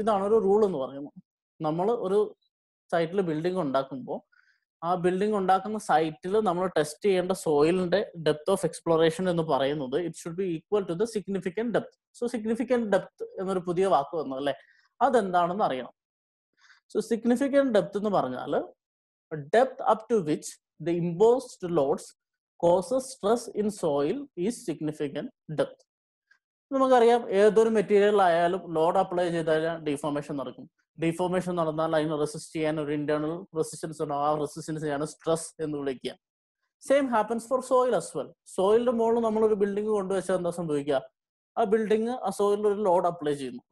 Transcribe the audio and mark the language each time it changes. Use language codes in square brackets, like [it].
[ml] ഇതാണ് ഒരു റൂൾ എന്ന് പറയുന്നത്. നമ്മൾ ഒരു സൈറ്റിൽ ബിൽഡിംഗ് ഉണ്ടാക്കുമ്പോൾ ആ ബിൽഡിംഗ് ഉണ്ടാക്കുന്ന സൈറ്റിൽ നമ്മൾ ടെസ്റ്റ് ചെയ്യേണ്ട സോയിലിന്റെ ഡെപ്ത് ഓഫ് എക്സ്പ്ലോറേഷൻ എന്ന് പറയുന്നത് [en] It should be equal to the significant depth. [ml] So significant depth എന്നൊരു പുതിയ വാക്ക് വന്നു അല്ലെ, അതെന്താണെന്ന് അറിയണം. [en] so significant depth [ml] എന്ന് പറഞ്ഞാൽ [en] Depth up to which the imposed loads causes stress in soil is significant depth. [ml] നമുക്കറിയാം ഏതൊരു മെറ്റീരിയൽ ആയാലും ലോഡ് അപ്ലൈ ചെയ്താൽ ഡീഫോർമേഷൻ നടക്കും. ഡീഫോർമേഷൻ നടന്നാൽ അതിന് റെസിസ്റ്റ് ചെയ്യാൻ ഒരു ഇന്റേണൽ റെസിസ്റ്റൻസ് ഉണ്ടാവും. ആ റെസിസ്റ്റൻസിനെയാണ് സ്ട്രെസ് എന്ന് വിളിക്കുക. [en] Same happens for soil as well. [ml] സോയിലിന്റെ മുകളിൽ നമ്മളൊരു ബിൽഡിംഗ് കൊണ്ടുവച്ചാൽ എന്താ സംഭവിക്കുക? ആ ബിൽഡിംഗ് ആ സോയിലിൽ ഒരു ലോഡ് അപ്ലൈ ചെയ്യുന്നു.